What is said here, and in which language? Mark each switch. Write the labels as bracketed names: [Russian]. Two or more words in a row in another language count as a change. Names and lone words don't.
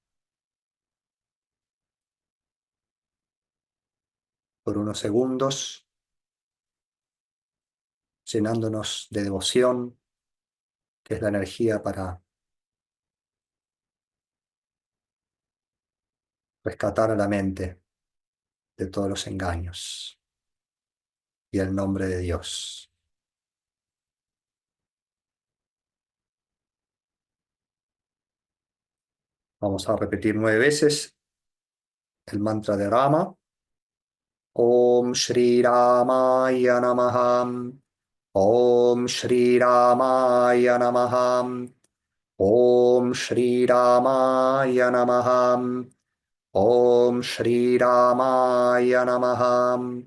[Spanish] Por unos segundos, llenándonos de devoción, que es la energía para rescatar a la mente de todos los engaños y el nombre de Dios. Vamos a repetir 9 veces el mantra de Rama. [Sanskrit] ॐ श्री रामाय नमः. ॐ श्री रामाय नमः. ॐ श्री रामाय नमः. ॐ श्री रामाय नमः.